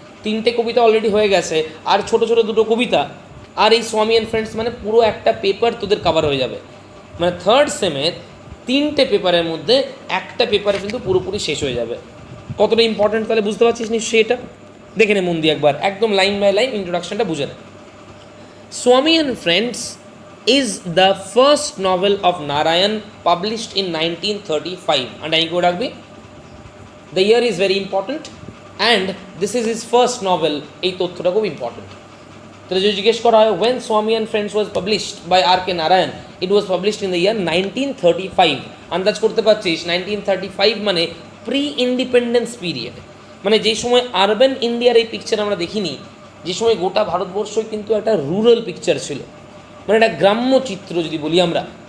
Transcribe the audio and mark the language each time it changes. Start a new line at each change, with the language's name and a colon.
Bangla: 3টে কবিতা অলরেডি হয়ে গেছে, আর ছোটো ছোটো 2টো কবিতা, আর এই স্বামী অ্যান্ড ফ্রেন্ডস, মানে পুরো একটা পেপার তোদের কভার হয়ে যাবে। মানে থার্ড সেমের 3টে পেপারের মধ্যে একটা পেপার কিন্তু পুরোপুরি শেষ হয়ে যাবে। কতটা ইম্পর্ট্যান্ট তাহলে বুঝতে পারছিস নিশ্চয়ই, এটা দেখে নে মন দিয়ে একবার, একদম লাইন বাই লাইন ইন্ট্রোডাকশনটা বুঝে নে।
English: Swami and friends is the first novel of Narayan published in 1935, and I could agree the year is very important and this is his first novel,
Bangla: এই তথ্যটা খুব ইম্পর্টেন্ট। তাহলে যদি জিজ্ঞেস করা হয়
English: when Swami and Friends was published by R.K.
Bangla: Narayan,
English: it was published in the year 1935,
Bangla: আন্দাজ করতে পারছিস 1935 মানে প্রি ইন্ডিপেন্ডেন্স পিরিয়ড, মানে যে সময় আরবান ইন্ডিয়ার এই পিকচার আমরা দেখিনি, যে সময় গোটা ভারতবর্ষই কিন্তু একটা রুরাল পিকচার ছিল, মানে একটা গ্রাম্য চিত্র যদি বলি আমরা।